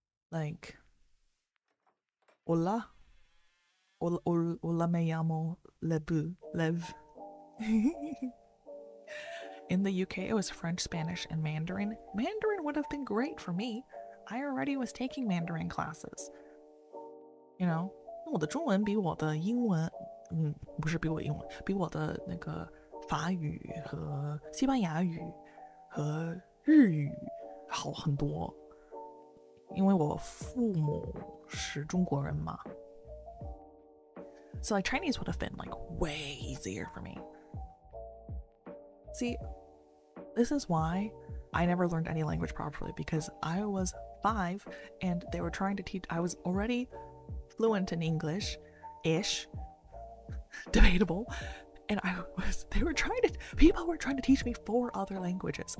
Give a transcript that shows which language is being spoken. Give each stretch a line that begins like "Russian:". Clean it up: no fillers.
Spanish: Like, hola. Hola, me llamo Lev.
English: In the UK, it was French, Spanish, and Mandarin. Mandarin would have been great for me. I already was taking Mandarin classes.
Chinese: You know, 我的中文比我的英文，不是比我英文，比我的那个法语和西班牙语和日语好很多。因为我父母是中国人嘛。
English: So like Chinese would have been like way easier for me. See, this is why I never learned any language properly, because I was 5 and they were trying to teach, I was already fluent in English-ish, debatable, and people were trying to teach me 4 other languages.